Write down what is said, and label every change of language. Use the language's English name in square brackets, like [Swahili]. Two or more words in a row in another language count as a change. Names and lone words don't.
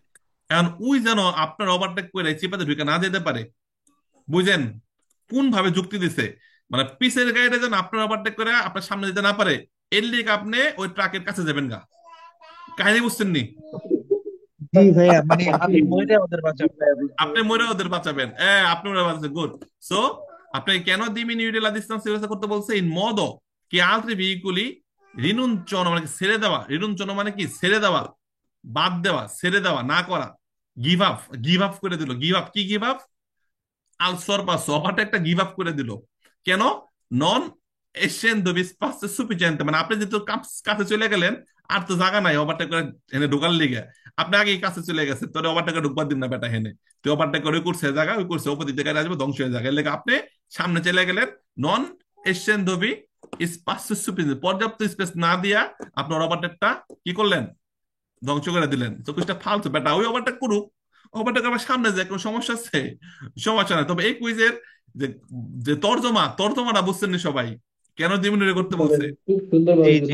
[Bangla] এখন ওই যেন আপনার ওভারটেক করে এই চিপাতে ঢুকে না যেতে পারে, বুঝেন কোন ভাবে যুক্তি দিছে? মানে পিছের গাড়িটা যেন আপনার ওভারটেক করে আপনার সামনে যেতে না পারে, এর লিগে আপনি ওই ট্রাকের কাছে যাবেন গা। কাহিনী বুঝছেন নি? জি ভাইয়া, মানে আমি মরে ওদের বাঁচাবো। আপনি মরে ওদের বাঁচাবেন, আপনি মরে বাঁচাবেন, গুড। সো আপনি কেন [Italian] diminuire la distanza [Bangla] ব্যবস্থা করতে বলছে? [Italian] ইন modo che altri veicoli rinunciano, [Bangla] মানে কি ছেড়ে দেওয়া, রিনুঞ্চন মানে কি ছেড়ে দেওয়া, বাদ দেওয়া, ছেড়ে দেওয়া, না করা, [English] give up [Bangla] করে দিল। [English] give up [Italian] al sorpasso, [Bangla] ওভারটা একটা গিভ আপ করে দিল। [Italian] কেন? নন essendo vi spazio sufficiente, [Bangla] মানে আপনি যেহেতু কাছে চলে গেলেন, আর তো জায়গা নাই ওভারটেক করে এনে ঢোকার লিগে, আপনি আগে কাছে চলে গেছে, তোর ওভারটেকে ঢুকবার দিন না বেটা হেনে, তুই ওভারটেক করে ওই করছে জায়গা, ওই করছে ওপর দিকে আসবে, ধ্বংস হয়ে যাবে, এর লেগে আপনি সামনে চলে গেলেন। [Italian] নন essendo vi spazio sufficiente, [Bangla] পর্যাপ্ত স্পেস না দিয়া আপনার ওভারটেকটা কি করলেন, ধ্বংস করে দিলেন। তো কুইজটা ফালতু বেটা, ওই ওভারটেক করুক, ওভারটেক আমার সামনে যায়, কোনো সমস্যা আছে? সমস্যা নাই। তবে এই কুইজের যে যে তর্জমাটা বুঝছেন নি সবাই, কেন ডিমিনারে করতে বলছে? জি জি